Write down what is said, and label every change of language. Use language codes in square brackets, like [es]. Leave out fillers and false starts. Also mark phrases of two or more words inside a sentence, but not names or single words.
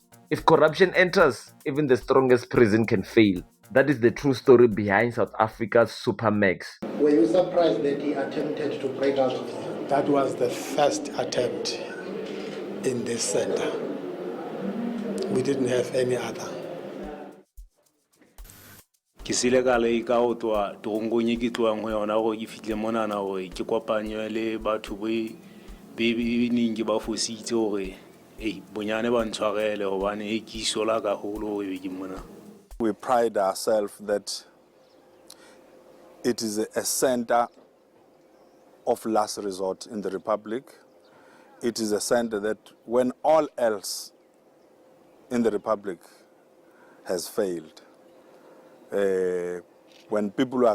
[en] If corruption enters, even the strongest prison can fail. That is the true story behind South Africa's Supermax. Were you surprised that he attempted to break out of there? That was the first attempt in this center. We didn't have any other. [st] Ke sile ka le ka go twa torongonye ke tloang go yona go ke fitle monana gore ke kopanye le batho be ning ke ba fositse gore bonyane ba ntshwarele gobane ke isola ka holo go ke mona. [en] We pride ourselves that it is a center of last resort in the Republic. It is a center that when all else in the Republic has failed, when people are